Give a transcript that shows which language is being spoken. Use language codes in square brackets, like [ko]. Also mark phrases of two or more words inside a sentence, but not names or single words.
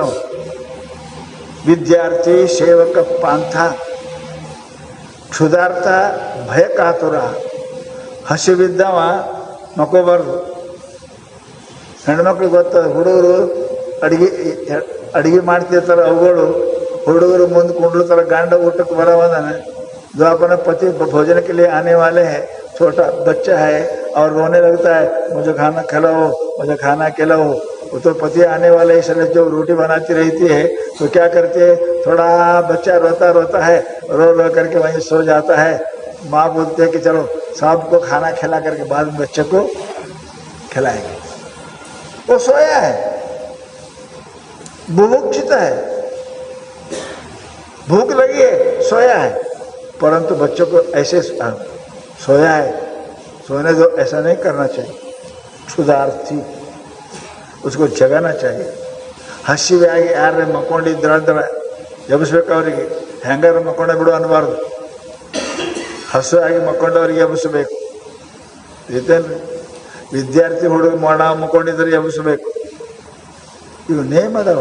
[sa] ವಿದ್ಯಾರ್ಥಿ ಸೇವಕ ಪಾಂಥ ಕ್ಷುಧಾರ್ಥ ಭಯ ಕಾತುರ. [kn] ಹಸಿವಿದ್ದವ ಮಕ್ಕೋಬಾರ್ದು. ಹೆಣ್ಮಕ್ಳಿಗೆ ಗೊತ್ತದ, ಹುಡುಗರು ಅಡಿಗೆ ಮಾಡ್ತಿರ್ತಾರೆ, ಅವುಗಳು ಹುಡುಗರು ಮುಂದೆ ಕುಂಡ್ಲುತ್ತಾರೆ, ಗಂಡ ಊಟಕ್ಕೆ ಬರೋವದಾನೆ. [hi] जो अपना पति भोजन के लिए आने वाले हैं, छोटा बच्चा है और रोने लगता है, मुझे खाना खिलाओ, मुझे खाना खिलाओ. वो तो पति आने वाले इसलिए जो रोटी बनाती रहती है तो क्या करती है, थोड़ा बच्चा रोता है, रो करके वहीं सो जाता है. माँ बोलती है कि चलो सबको खाना खिला करके बाद में बच्चे को खिलाएंगे। वो सोया है, बुभुक्षित है, भूख लगी है, सोया है। परंतु बच्चों को ऐसे सोया है, सोने दो, ऐसा नहीं करना चाहिए। क्षुधार्थी, उसको जगाना चाहिए। [kn] ಹಸಿವೆಯಾಗಿ ಯಾರೇ ಮಕ್ಕೊಂಡಿದ್ರೆ ಎಬ್ಬಿಸ್ಬೇಕು. ಅವರಿಗೆ ಹೆಂಗಾರು ಮಕ್ಕೊಂಡ ಬಿಡು ಅನ್ನಬಾರ್ದು. ಹಸುವಾಗಿ ಮಕ್ಕೊಂಡವ್ರಿಗೆ ಎಬ್ಬಿಸ್ಬೇಕು. ಇದೇನು ವಿದ್ಯಾರ್ಥಿ ಹುಡುಗ ಮಾಡ ಮಕ್ಕೊಂಡಿದ್ರೆ ಎಬ್ಬಿಸ್ಬೇಕು. ಇವು ನೇಮ್ ಅದಾವ.